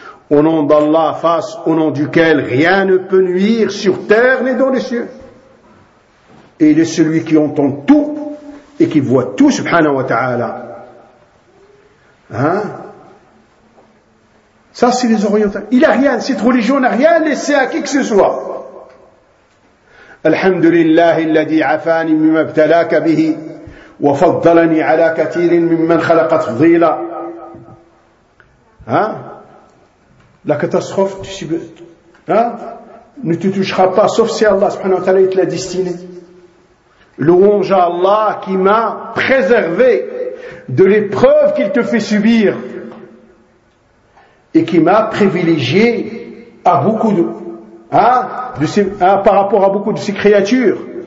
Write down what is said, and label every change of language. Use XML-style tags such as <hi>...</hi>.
<fr>Au nom d'Allah, face au nom duquel rien ne peut nuire sur terre ni dans les cieux. Et il est celui qui entend tout et qui voit tout, subhanahu wa ta'ala. Hein? Ça, c'est les orientaux. Il n'a rien, cette religion n'a rien laissé à qui que ce soit.</fr> <ar>الحمد لله الذي عفاني مما ابتلاك به وفضلني على كثير ممن خلق تفضيلا.</ar> <fr>ها لا كاتاستروف تشيب ها ne te touchera pas sauf si Allah subhanahu wa ta'ala te l'a destiné. Louange à Allah qui m'a préservé de l'épreuve qu'il te fait subir et qui m'a privilégié à beaucoup de par rapport à beaucoup de ces créatures.</fr>